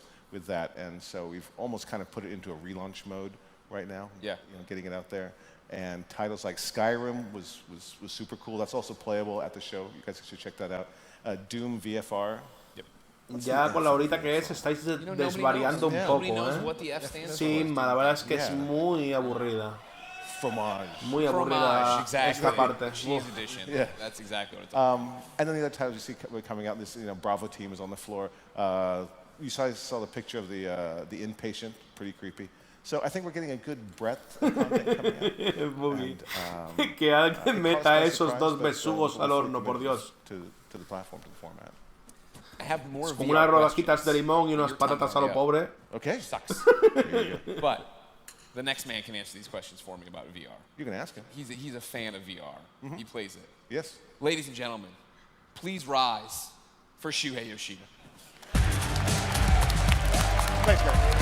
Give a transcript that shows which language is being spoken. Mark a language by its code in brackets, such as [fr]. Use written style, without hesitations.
[en] With that, and so we've almost kind of put it into a relaunch mode right now. Yeah, getting it out there. And titles like Skyrim was super cool. That's also playable at the show. You guys should check that out. Doom VFR. [es] Ya con la horita que es, estáis desvariando un poco, ¿eh? Sí, la verdad es que es muy aburrida. Muy aburrida esta parte. [en] Yeah. That's exactly what it's and then the other titles you see coming out, this Bravo team is on the floor. You saw the picture of the Inpatient, pretty creepy. So I think we're getting a good breadth of content coming out. [es] Que alguien meta esos dos besugos al horno, por Dios. [en] To the platform, to the format. I have more [es] como unas rodajitas de limón y unas patatas a lo pobre. [en] Okay. Sucks. But the next man can answer these questions for me about VR. You can ask him. He's a fan of VR. He plays it. Yes. Ladies and gentlemen, please rise for Shuhei Yoshida. Thanks, guys.